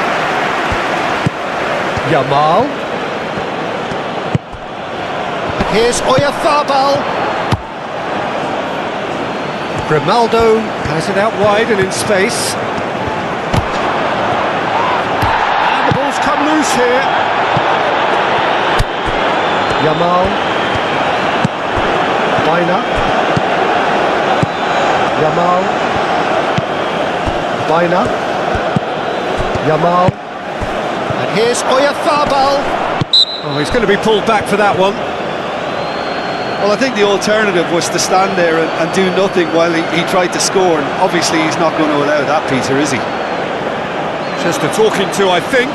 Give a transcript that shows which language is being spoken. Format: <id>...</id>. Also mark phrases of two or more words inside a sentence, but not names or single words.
<en>Yamal. Here's Oyarzabal. Grimaldo has it out wide and in space. And the ball's come loose here. Yamal. Baina. Yamal. Baina. Yamal. And here's Oyarzabal. Oh, he's going to be pulled back for that one. Well, I think the alternative was to stand there and do nothing while he tried to score, and obviously he's not going to allow that, Peter, is he? Just a talking to, I think.</en>